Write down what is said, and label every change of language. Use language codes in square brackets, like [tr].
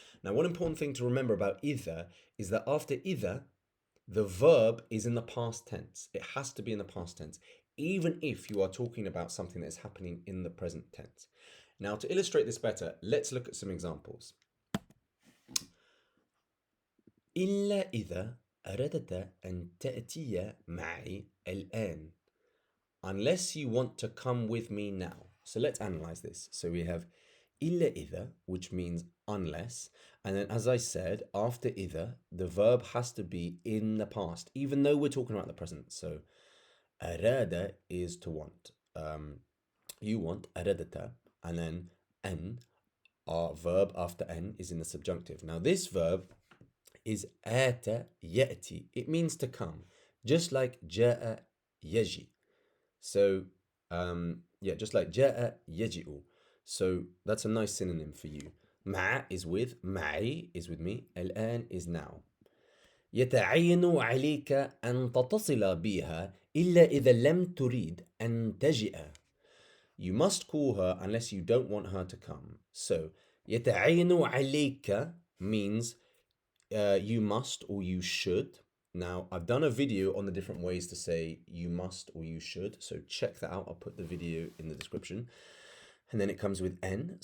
[en] Now, one important thing to remember about either is that after either, the verb is in the past tense. It has to be in the past tense, even if you are talking about something that is happening in the present tense. Now, to illustrate this better, let's look at some examples. [ar] إلا إذا أردت أن تأتي معي الآن. [en] Unless you want to come with me now. So let's analyze this. So we have إلا إذا, which means unless. And then, as I said, after إذا, the verb has to be in the past, even though we're talking about the present. So أراد is to want. You want أردت, and then أن, our verb after أن, is in the subjunctive. Now this verb is آت يأتي. It means to come, just like جاء يجي. So just like جاء يجيء. So that's a nice synonym for you. مع is with, معي is with me, الآن is now. [ar] يتعين عليك أن تتصل بها إلا إذا لم تريد أن تجيء. [en] You must call her unless you don't want her to come. So يتعين عليك means you must or you should. Now, I've done a video on the different ways to say you must or you should, so check that out. I'll put the video in the description. And then it comes with n.